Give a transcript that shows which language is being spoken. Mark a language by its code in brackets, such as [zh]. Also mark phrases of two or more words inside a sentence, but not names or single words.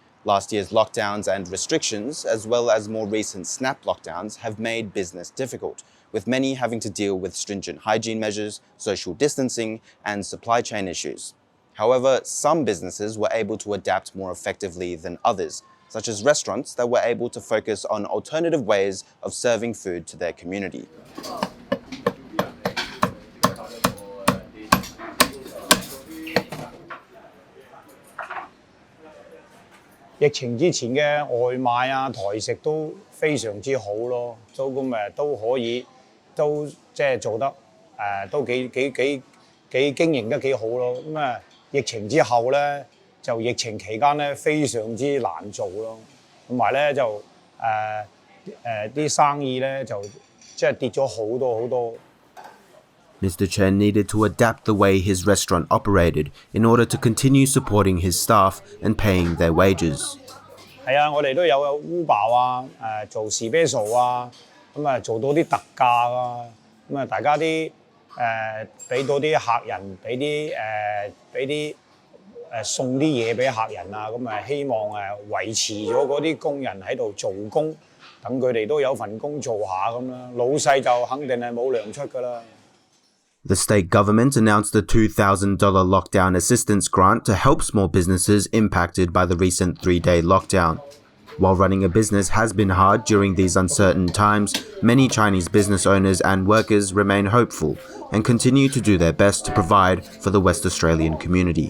[en] Last year's lockdowns and restrictions, as well as more recent snap lockdowns, have made business difficult, with many having to deal with stringent hygiene measures, social distancing, and supply chain issues. However, some businesses were able to adapt more effectively than others, such as restaurants that were able to focus on alternative ways of serving food to their community. [yue] 疫情之前嘅外賣啊、台食都非常之好咯，都都可以，都即係做得都幾經營得幾好咯。疫情之後咧，就疫情期間咧非常之難做咯，同埋咧就啲生意咧就即係跌咗好多。 [en] Mr. Chen needed to adapt the way his restaurant operated in order to continue supporting his staff and paying their wages. [yue] 係啊，我哋都有 Uber 啊，做 special 啊，咁啊做到啲特價啊，咁啊大家啲俾到啲客人，俾啲送啲嘢俾客人啊，咁啊希望維持咗嗰啲工人喺度做工，等佢哋都有份工做下咁啦。老細就肯定係冇糧出㗎啦。 [en] The state government announced a $2,000 lockdown assistance grant to help small businesses impacted by the recent 3-day lockdown. While running a business has been hard during these uncertain times, many Chinese business owners and workers remain hopeful and continue to do their best to provide for the West Australian community.